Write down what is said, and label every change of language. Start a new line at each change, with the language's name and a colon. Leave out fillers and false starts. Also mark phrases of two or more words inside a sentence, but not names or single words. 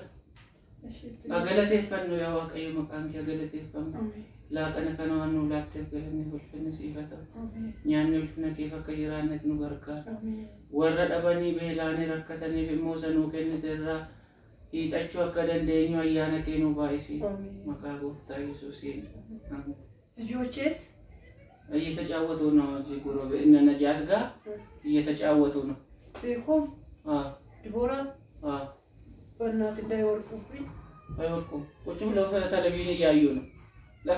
Oromo: Galateeffannu yaa Waaqayyo maqaan kee galateeffamu. Laaqana kana waan nu laatteef galanni ulfinni siif haa ta'u. Nyaanni ulfina keef akka jiraanneef nu gargaara. Warra dhabanii beelaanii rakkataniif immoo sanuu kennite irraa hiixachuu akka dandeenyu ayyaana kee nu baay'isi. Maqaa gooftaa Yesuusiin.
Amharic: ልጆቼስ እየተጫወቱ ነው እዚህ ጎረቤት እነ ነጃት ጋር እየተጫወቱ ነው። ቤኮም ዲቦራ በእናትህ እንዳይወርቁብኝ። አይወርቁም። ቁጭ ብለው ቴሌቪዥን እያዩ ነው። ለካ